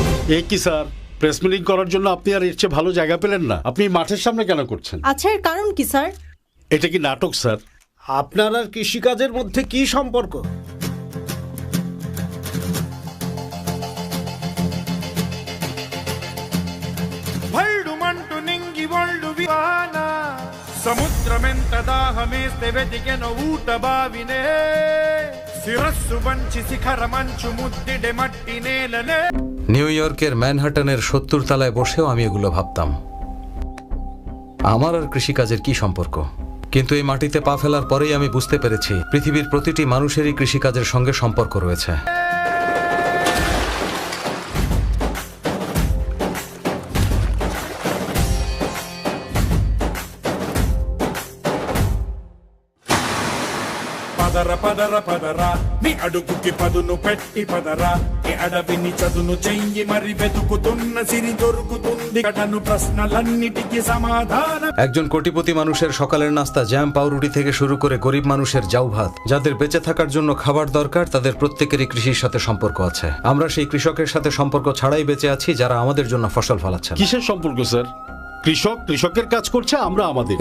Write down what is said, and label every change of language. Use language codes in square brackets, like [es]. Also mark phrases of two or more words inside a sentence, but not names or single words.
[bn] এ কি স্যার, [en] press meeting [bn] করার জন্য আপনি আর এর চেয়ে ভালো জায়গা পেলেন না? আপনি মাঠের সামনে কেন করছেন? আচ্ছা, এর কারণ কি স্যার? এটা কি নাটক স্যার? আপনার আর কৃষিকাজের মধ্যে কি সম্পর্ক? [te] సముద్రమెంత దాహమేస్తే వెదిగెనో ఊట బావినే శిరస్సు బంచి శిఖర మంచు ముద్దిడె మట్టి నేలనె। [bn] নিউ ইয়র্কের ম্যানহাটনের ৭০ তলায় বসেও আমি এগুলো ভাবতাম, আমার আর কৃষিকাজের কি সম্পর্ক। কিন্তু এই মাটিতে পা ফেলার পরেই আমি বুঝতে পেরেছি পৃথিবীর প্রতিটি মানুষেরই কৃষিকাজের সঙ্গে সম্পর্ক রয়েছে। [te] పదర పదర పదర నీ అడుగుకి పదును పెట్టి పదర ఈ అడవిని చదును చెయ్యి మరి వెతుకుతున్న సిరి దొరుకుతుంది కటను ప్రశ్నలన్నిటికీ సమాధానం। [bn] একজন কোটিপতি মানুষের সকালের নাস্তা জ্যাম পাউরুটি থেকে শুরু করে গরিব মানুষের জাউ ভাত, যাদের বেঁচে থাকার জন্য খাবার দরকার, তাদের প্রত্যেকেরই কৃষির সাথে সম্পর্ক আছে। আমরা সেই কৃষকের সাথে সম্পর্ক ছাড়াই বেঁচে আছি যারা আমাদের জন্য ফসল ফলাচ্ছেন। কিসের সম্পর্ক স্যার? কৃষক কৃষকের কাজ করছে, আমরা আমাদের।